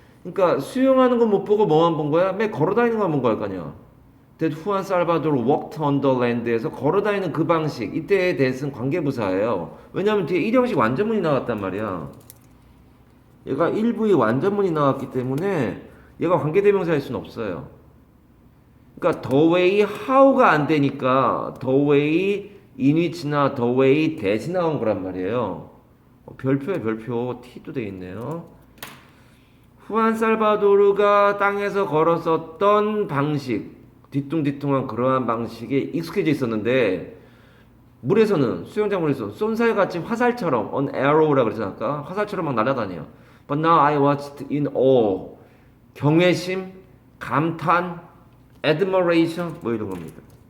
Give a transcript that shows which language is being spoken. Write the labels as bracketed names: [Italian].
[Korean] 그러니까 수영하는 건 못 보고 뭐만 본 거야? 매 걸어다니는 것만 본 거야, 아니야. [English] That Juan Salvador walked on the land [Korean] 에서 걸어다니는 그 방식 이때에 대해서는 관계부사예요. 왜냐하면 뒤에 일형식 완전문이 나왔단 말이야. 얘가 일부의 완전문이 나왔기 때문에 얘가 관계대명사일 수는 없어요. 그러니까 the way how가 안 되니까 the way in which나 the way that이 나온 거란 말이에요. 별표에 별표 T도 돼 있네요. 후안 살바도르가 땅에서 걸었었던 방식 뒤뚱뒤뚱한 그러한 방식에 익숙해져 있었는데 물에서는 수영장물에서 쏜살같이 화살처럼 [English] on arrow [Korean] 라 그러잖아 아까 화살처럼 막 날아다녀. [English] But now I watched in awe [Korean] 경외심, 감탄, [English] admiration [Korean] 뭐 이런 겁니다.